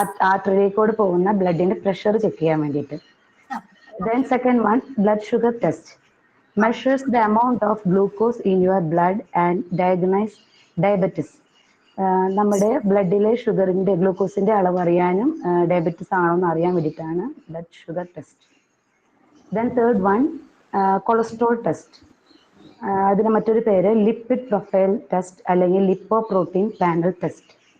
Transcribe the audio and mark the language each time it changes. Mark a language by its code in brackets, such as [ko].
[ml] ആർട്ടറിയിലേക്കൂടെ പോകുന്ന ബ്ലഡിന്റെ pressure check ചെയ്യാൻ വേണ്ടിയിട്ട്. [en] Then second one, blood sugar test. Measures the amount of glucose in your blood and diagnose diabetes. [ml] നമ്മുടെ ബ്ലഡിലെ ഷുഗറിന്റെ ഗ്ലൂക്കോസിന്റെ അളവ് അറിയാനും ഡയബറ്റിസ് ആണോ എന്ന് അറിയാൻ വേണ്ടിയിട്ടാണ് blood sugar test. [en] then third one, [ml] cholesterol test. അതിന് മറ്റൊരു പേര് ലിപ്പിഡ് പ്രൊഫൈൽ ടെസ്റ്റ് അല്ലെങ്കിൽ ലിപ്പോ പ്രോട്ടീൻ പാനൽ ടെസ്റ്റ്.